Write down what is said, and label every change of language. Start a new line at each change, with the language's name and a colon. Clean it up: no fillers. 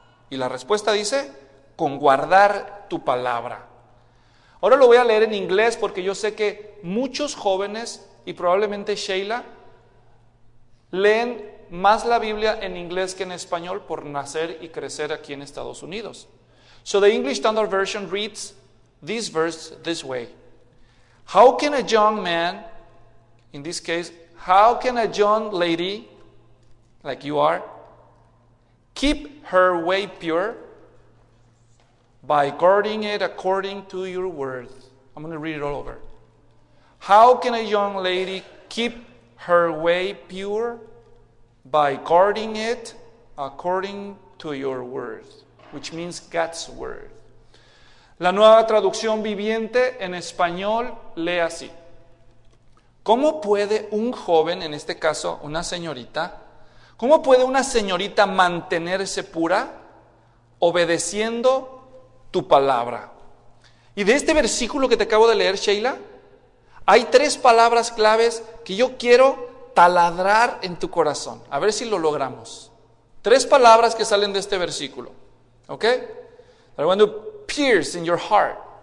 Spanish: Y la respuesta dice, con guardar tu palabra. Ahora lo voy a leer en inglés porque yo sé que muchos jóvenes, y probablemente Sheila, leen más la Biblia en inglés que en español por nacer y crecer aquí en Estados Unidos.
English: So the English Standard Version reads this verse this way. How can a young man, in this case, how can a young lady, like you are, keep her way pure by guarding it according to your word? I'm going to read it all over. How can a young lady keep her way pure by guarding it according to your word? Which means God's word.
Spanish: La nueva traducción viviente en español lee así. ¿Cómo puede un joven, en este caso una señorita, cómo puede una señorita mantenerse pura obedeciendo tu palabra? Y de este versículo que te acabo de leer, Sheila, hay tres palabras claves que yo quiero taladrar en tu corazón. A ver si lo logramos. Tres palabras que salen de este versículo.
English: Okay, I want to pierce in your heart.